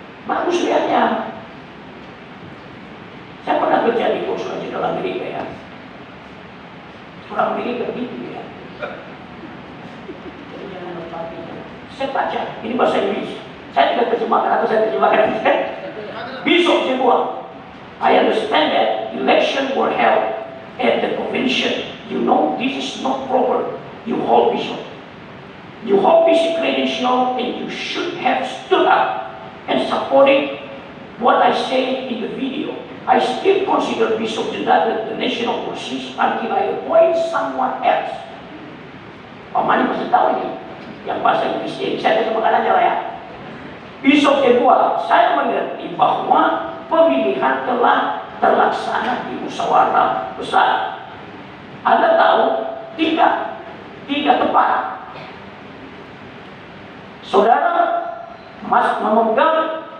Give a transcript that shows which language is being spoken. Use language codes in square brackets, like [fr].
[id] Bagus WA-nya. Saya pernah kerja di konsulat jenderal Amerika ya. Orang Amerika begitu ya. Jadi jangan lupa. Saya baca, ini bahasa Inggris. Saya tidak terjemahkan atau saya terjemahkan. [en] Bishop Jebuang, I understand that election were held at the convention. You know this is not proper. You hold bishop. You hold bishop credential and you should have stood up and supported what I say in the video. I still consider Bishop Jendada the national position until I appoint someone else. [id] Pak Mani masih tahu ini yang bahasa Inggris ini. Saya terjemahkan aja lah ya. Bishop kedua, saya mengerti bahwa pemilihan telah terlaksana di musyawarah besar. Anda tahu tidak tepat. Saudara memegang